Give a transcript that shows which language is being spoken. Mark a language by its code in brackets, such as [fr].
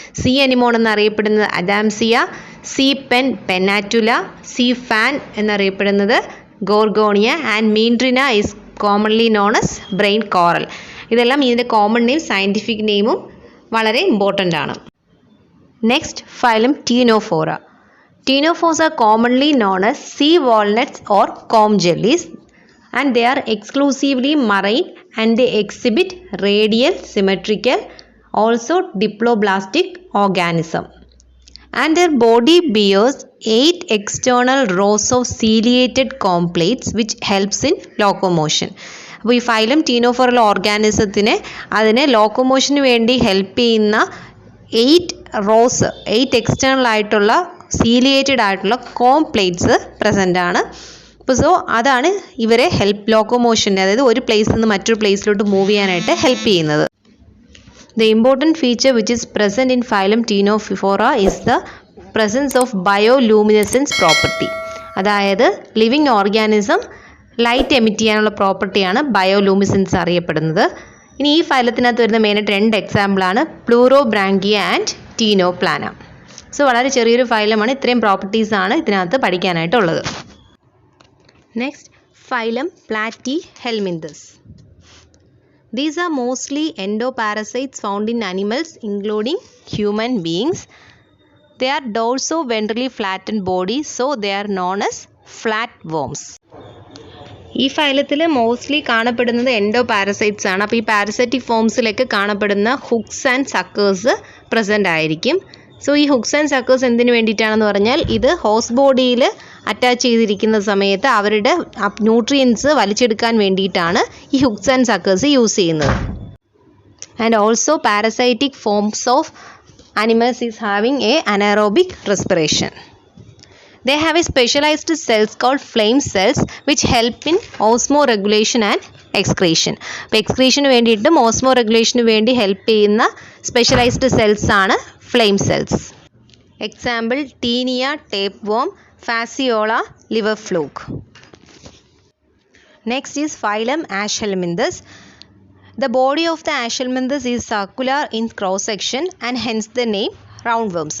[ml] C anemone എന്നറിയപ്പെടുന്നത് അഡാംസിയ, C pen പെനാറ്റുല, C fan എന്നറിയപ്പെടുന്നത് Gorgonia and മീൻട്രിന [en] Is commonly known as brain coral. [ml] ഇതെല്ലാം ഇതിൻ്റെ common name, scientific നെയിമും വളരെ ഇമ്പോർട്ടൻ്റ് ആണ്. [en] Next phylum Ctenophora. Ctenophores are commonly known as sea walnuts or comb jellies, and they are exclusively marine and they exhibit radial, symmetrical, also diploblastic organism. And their body bears 8 external rows of ciliated comb plates which helps in locomotion. [ml] അപ്പോൾ ഈ phylum ടീനോഫോറൽ ഓർഗാനിസത്തിന് അതിനെ ലോക്കോമോഷന് വേണ്ടി help ചെയ്യുന്ന 8 external ആയിട്ടുള്ള ciliated ആയിട്ടുള്ള com plates present ആണ്. അപ്പോൾ so അതാണ് ഇവരെ ലോക്കോമോഷൻ, അതായത് ഒരു പ്ലേസിൽ നിന്ന് മറ്റൊരു പ്ലേസിലോട്ട് മൂവ് ചെയ്യാനായിട്ട് ഹെൽപ്പ് ചെയ്യുന്നത്. [en] The important feature which is present in phylum Ctenophora is the presence of bioluminescence property. [ml] അതായത് ലിവിങ് ഓർഗാനിസം ലൈറ്റ് എമിറ്റ് ചെയ്യാനുള്ള പ്രോപ്പർട്ടിയാണ് ബയോലൂമിനസൻസ് അറിയപ്പെടുന്നത്. ഇനി ഈ ഫൈലത്തിനകത്ത് വരുന്ന മെയിനായിട്ട് 2 എക്സാമ്പിളാണ് പ്ലൂറോബ്രാങ്കിയ ആൻഡ് ടീനോപ്ലാന. സോ വളരെ ചെറിയൊരു ഫൈലമാണ്, ഇത്രയും പ്രോപ്പർട്ടീസാണ് ഇതിനകത്ത് പഠിക്കാനായിട്ടുള്ളത്. [en] Next phylum Platyhelminthes. These are mostly endoparasites found in animals including human beings. They are dorso-ventrally flattened bodies, so they are known as flatworms. [ml] ഈ ഫൈലത്തിൽ മോസ്റ്റ്ലി കാണപ്പെടുന്നത് എൻഡോപാരസൈറ്റ്സ് ആണ്. അപ്പോൾ ഈ പാരസൈറ്റിക് ഫോംസിലൊക്കെ കാണപ്പെടുന്ന ഹുക്സ് ആൻഡ് സക്കേഴ്സ് പ്രസൻ്റ് ആയിരിക്കും. So ഈ hooks and suckers എന്തിനു വേണ്ടിയിട്ടാണെന്ന് പറഞ്ഞാൽ ഇത് ഹോസ്റ്റ് ബോഡിയിൽ അറ്റാച്ച് ചെയ്തിരിക്കുന്ന സമയത്ത് അവരുടെ ന്യൂട്രിയൻസ് വലിച്ചെടുക്കാൻ വേണ്ടിയിട്ടാണ് ഈ ഹുക്സ് ആൻഡ് സക്കേഴ്സ് യൂസ് ചെയ്യുന്നത്. [en] And also parasitic forms of animals is having a anaerobic respiration. They have a specialized cells called flame cells which help in osmoregulation and excretion. [ml] അപ്പോൾ എക്സ്ക്രീഷന് വേണ്ടിയിട്ടും ഓസ്മോറെഗുലേഷന് വേണ്ടി help ചെയ്യുന്ന specialised cells ആണ് flame cells. [en] Example Taenia tapeworm, Fasciola, liver fluke. Next is phylum Aschelminthes. The body of the Aschelminthus is circular in cross section and hence the name roundworms.